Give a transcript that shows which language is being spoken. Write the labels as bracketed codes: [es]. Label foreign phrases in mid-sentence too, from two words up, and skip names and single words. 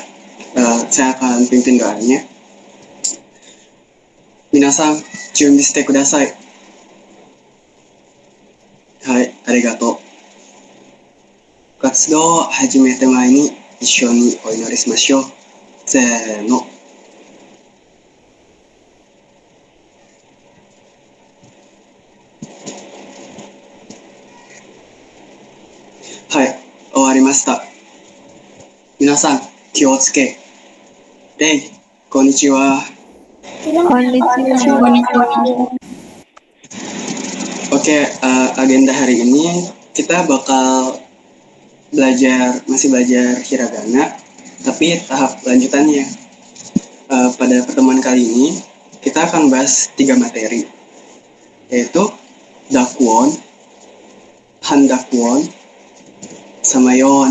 [id] Saya akan pimpin doanya. [ja] 皆さん、準備してください. はい、ありがとう. 活動を始めて前に一緒にお祈りしましょう。せーの。はい、終わりました。皆さん、気をつけ。こんにちは。 [id] Oke, agenda hari ini kita bakal masih belajar hiragana, tapi tahap lanjutannya. Pada pertemuan kali ini kita akan bahas 3 materi, yaitu dakwon, handakwon, sama yon.